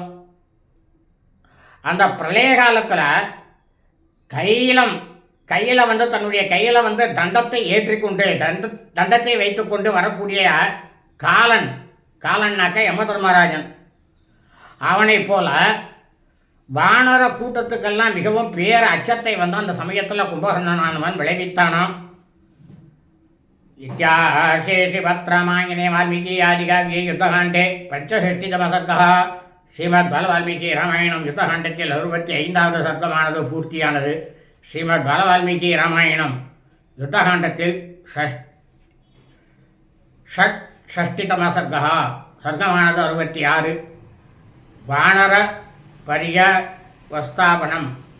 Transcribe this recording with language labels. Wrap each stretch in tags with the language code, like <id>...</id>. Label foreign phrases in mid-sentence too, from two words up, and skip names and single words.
<ta>அந்த பிரளய காலத்தில் கையில் வந்து தன்னுடைய கையில் வந்து தண்டத்தை ஏற்றிக்கொண்டு தண்டத்தை வைத்துக்கொண்டு வரக்கூடிய காலன்னாக்க யம தர்மராஜன், அவனை போல வானர கூட்டத்துக்கெல்லாம் மிகவும் பேர் அச்சத்தை வந்து அந்த சமயத்தில் கும்பகர்ணனானவன் விளைவித்தானாம்.</ta> <sa>इत्याशे श्रीभद्रामायणे वाल्मीकि आदिकाव्ये युद्धकाण्डे पञ्चषष्टितमः सर्गः</sa> <ta>ஸ்ரீமத் ராமாயணம் யுத்தகாண்டத்தில் 65வது சர்க்கமானது பூர்த்தியானது. ஸ்ரீமத் பாலவால்மீகி ராமாயணம் யுத்தகாண்டத்தில் ஷஷ்டிதம சர்க்கா சர்க்கமானது 66.</ta> <sa>वानर पर्यवस्थापनम्.</sa>